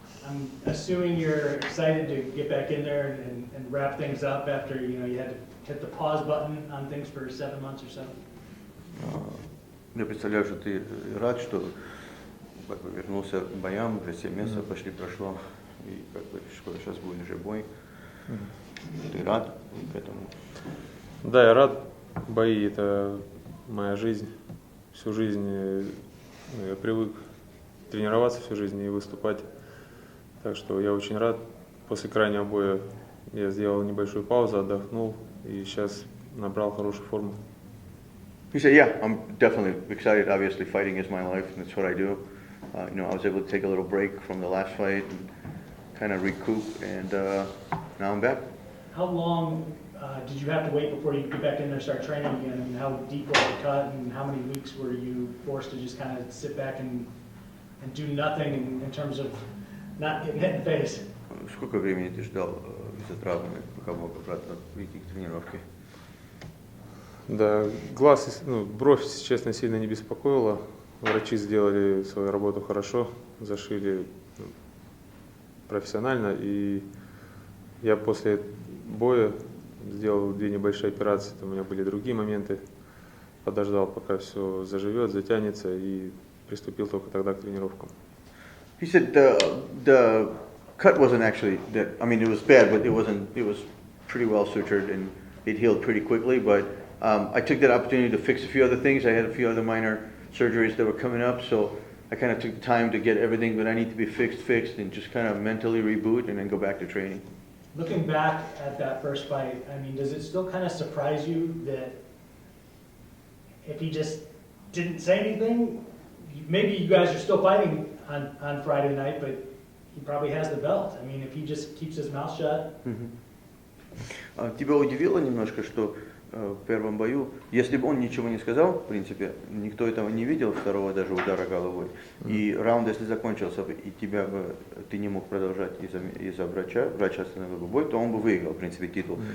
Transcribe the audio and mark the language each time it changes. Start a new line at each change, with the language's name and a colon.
English: I'm assuming you're excited to get back in there and wrap things up after you had to hit the pause button on things for 7 months or so.
Russian: Я представляю, что ты рад, что как бы вернулся к боям, уже 7 месяцев почти прошло, и как бы скоро сейчас будет уже бой. Ты рад к этому? Да, я рад. Бои — это моя жизнь. Всю жизнь я привык тренироваться всю жизнь и выступать. Так что я очень рад. После крайнего боя я сделал небольшую паузу, отдохнул и сейчас набрал хорошую форму.
English: He said, yeah, I'm definitely excited. Obviously, fighting is my life, and that's what I do. I was able to take a little break from the last fight and kind of recoup, and now I'm back. How long did you have to wait before you could get back in there and start training again? And how deep was the cut, and how many weeks were you forced to just kind of sit back and do nothing in terms of not getting hit in the face?
Russian: Сколько времени ты ждал из-за травмы, пока мог обратно прийти к тренировке? Да, глаз, бровь, если честно, сильно не беспокоила. Врачи сделали свою работу хорошо, зашили профессионально. И я после боя сделал 2 небольшие операции, там у меня были другие моменты. Подождал, пока все заживет, затянется, и приступил только тогда к тренировкам.
English: He said the cut wasn't actually that. I mean, it was bad, but it wasn't. It was pretty well sutured and it healed pretty quickly. But I took that opportunity to fix a few other things. I had a few other minor surgeries that were coming up, so I kind of took the time to get everything that I need to be fixed, and just kind of mentally reboot and then go back to training. Looking back at that first fight, I mean, does it still kind of surprise you that if he just didn't say anything, maybe you guys are still fighting on Friday night, but he probably has the belt. I mean, if he just keeps his mouth shut.
Russian: Тебя удивило немножко, что в первом бою, если бы он ничего не сказал, в принципе, никто этого не видел, второго даже удара головой, и раунд, если закончился бы, и ты не мог продолжать из-за врач остановил бы бой, то он бы выиграл, в принципе, титул.